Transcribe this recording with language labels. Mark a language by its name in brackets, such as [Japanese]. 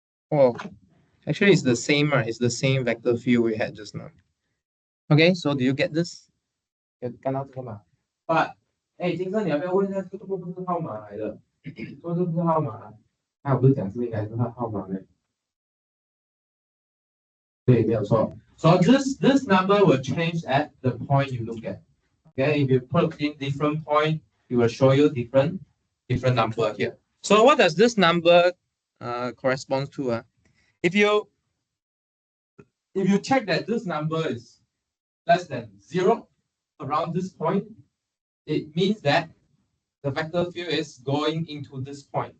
[English] Oh, actually it's the same, right? It's the same vector field we had just now. Okay, so do you get this? 有看到这个吗？ [Chinese] But 金生，你要不要问一下，这个不是号码来的？说这不是号码，他不是讲是应该是号码的。对，没有错。 [English] So this number will change at the point you look at. Okay, if you put in different point, it will show you different number here. So what does this number correspond to? If you check that this number is less than 0 around this point, it means that the vector field is going into this point.